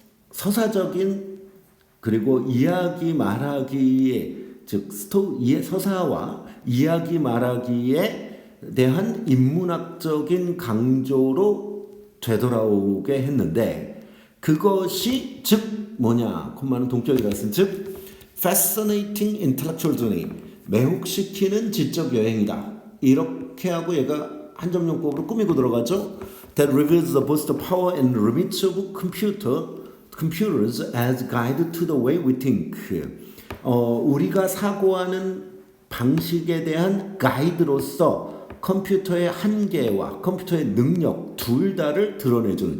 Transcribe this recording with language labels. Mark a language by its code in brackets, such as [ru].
[ko] 서사적인 그리고 이야기 말하기에 즉 서사와 이야기 말하기에 대한 인문학적인 강조로 되돌아오게 했는데 그것이 즉 뭐냐 콤마는 동격이라서 즉 [en] fascinating intellectual journey [ko] 매혹시키는 지적 여행이다. 이렇게 하고 얘가 한정용법으로 꾸미고 들어가죠. [en] That reveals the both the power and limits of computers as guide to the way we think. [ko] 우리가 사고하는 방식에 대한 가이드로서 컴퓨터의 한계와 컴퓨터의 능력 둘 다를 드러내주는.